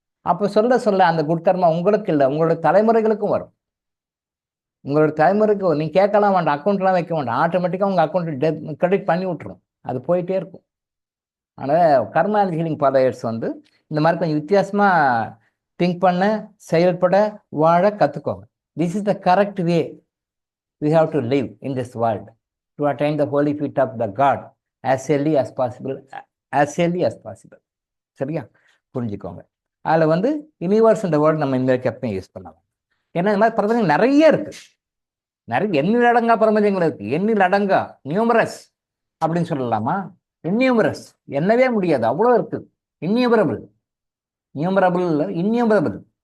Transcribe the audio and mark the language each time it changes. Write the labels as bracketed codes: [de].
[ta] அப்போ சொல்ல அந்த குட் கர்மா உங்களுக்கு இல்லை, உங்களோட தலைமுறைகளுக்கும் வரும். உங்களோட தலைமுறைக்கு நீங்கள் கேட்கலாம் வேண்டாம், அக்கௌண்ட்லாம் வைக்க வேண்டாம், ஆட்டோமேட்டிக்காக உங்கள் அக்கௌண்ட் கிரெடிட் பண்ணி விட்டுரும். அது போயிட்டே இருக்கும். அதனால் கர்மா அண்ட் ஹீலிங் ஃபாலோயர்ஸ் வந்து இந்த மாதிரி கொஞ்சம் வித்தியாசமாக திங்க் பண்ண, செயல்பட, வாழ கற்றுக்கோங்க. [en] This is the correct way we have to live in this world to attain the holy feet of the God as early as possible, as early as possible. [ta] சரியா புரிஞ்சுக்கோங்க. அதில் வந்து யூனிவர்ஸ் இந்த வேர்டு நம்ம இந்த எப்பயும் யூஸ் பண்ணலாம். ஏன்னா இந்த மாதிரி பிரபஞ்சம் நிறைய இருக்கு, நிறைய எண்ணில் அடங்கா பிரபஞ்சங்கள் இருக்கு, எண்ணில் அடங்கா, நியூமரஸ் அப்படின்னு சொல்லலாமா? இன்யூமரஸ், எண்ணவே முடியாது, அவ்வளோ இருக்கு. இன்யூமரபிள், நியூமரபிள் இல்லை, இன்யூமரபிள்.